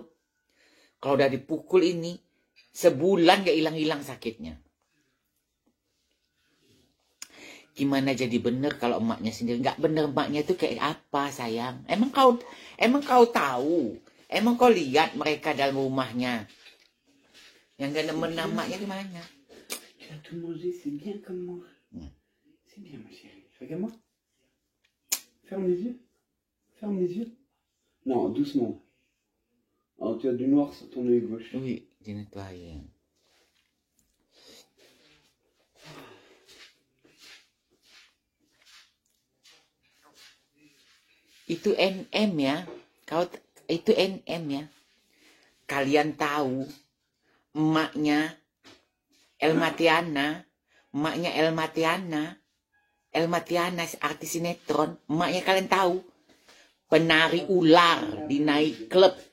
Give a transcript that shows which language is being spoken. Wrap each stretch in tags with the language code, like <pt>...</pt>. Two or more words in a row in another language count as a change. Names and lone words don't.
<id>Kalau udah dipukul ini, sebulan gak hilang-hilang sakitnya. Gimana jadi bener kalau emaknya sendiri? Gak bener emaknya itu kayak apa sayang? Emang kau tahu? Emang kau lihat mereka dalam rumahnya? Yang gak nemen namanya gimana?</id> <fr>Tu as tout mangé, c'est bien comme moi. C'est bien ma chérie. Regarde-moi. Ferme les yeux. Ferme les yeux. Non, doucement. Oh, tu as du noir sur ton œil gauche. Oui, j'ai nettoyé.</fr> <id>Itu NM ya. Itu NM ya. Kalian tahu emaknya Elmatiana artis sinetron, emaknya kalian tahu penari ular di</id> <en>night club.</en>